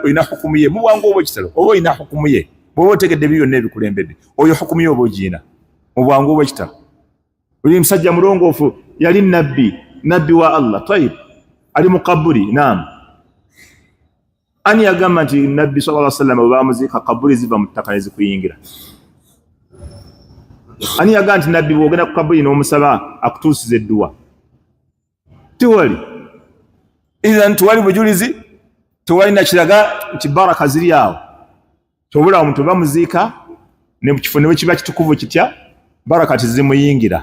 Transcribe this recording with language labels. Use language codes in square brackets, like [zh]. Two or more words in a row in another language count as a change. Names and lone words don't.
[lg] olina hukumu ye mubwangu oba ekitalo oba olina hukumu ye bw'oba otegedde byonna ebikulembedde oyo hukumu ye oba ogiina mubwangu oba ekitalo oli musajja mulongoofu yali nabbi wa Allah tayib ali mu kaburi naam ani yagamba nti nabbi [ar] صلى الله عليه وسلم [lg] bwe bamuziika kaburi ziva mu ttaka ne zikuyingira ani yagamba nti nabbi bw'ogenda ku kaburi n'omusaba akutuusiza edduwa Tewali. Idhan tuwali bujulizi, tuwali na kiraga nti baraka ziri awo. Tobula omuntu bamuziika ne mu kifo ne kiba kitukuvu kitya baraka tizimuyingira.